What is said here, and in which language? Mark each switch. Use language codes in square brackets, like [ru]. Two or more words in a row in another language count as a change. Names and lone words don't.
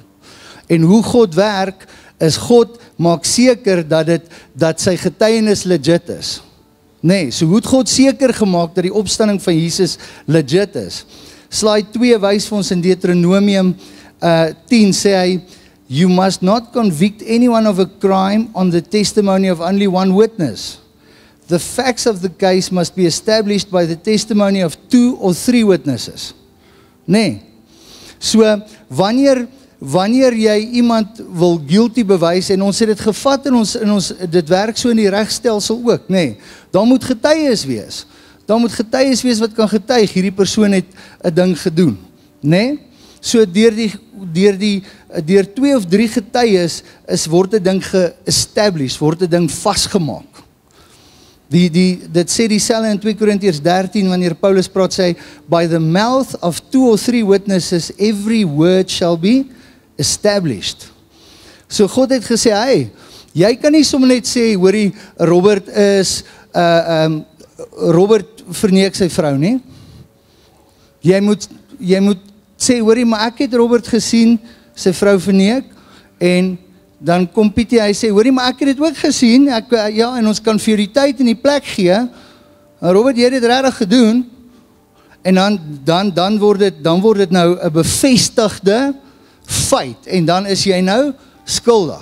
[af] En hoe God werk, is God maak seker dat sy getuienis legit is. Nee, so hoe het God seker gemaak dat die opstanding van Jesus legit is? Slide 2 wys vir ons in Deuteronomium 10 sê hy, [en] you must not convict anyone of a crime on the testimony of only one witness. The facts of the case must be established by the testimony of 2 or 3 witnesses. Nee. [af] So, wanneer jy iemand wil guilty bewys, en ons het dit gevat en ons dit werk so in die regstelsel ook, nee, dan moet getuies wees. Dan moet getuies wees wat kan getuig, hierdie persoon het 'n ding gedoen. Nee? So deur 2 of 3 getuies word 'n ding ge-establish, word 'n ding vasgemaak. Dit sê dieselfde in 2 Korintiërs 13, wanneer Paulus praat, sê, [en] by the mouth of 2 or 3 witnesses, every word shall be established. [af] So God het gesê, hey, jy kan nie sommer net sê, hoorie, Robert verneek sy vrou, nie? Jy moet sê, hoorie, maar ek het Robert gesien, sy vrou verneek, en dan kom Pietie, hy sê, hoorie, maar ek het dit ook gesien, en ons kan vir die tyd en die plek gee, en Robert, jy het dit regtig gedoen, en dan word dit nou 'n bevestigde feit, en dan is jy nou skuldig.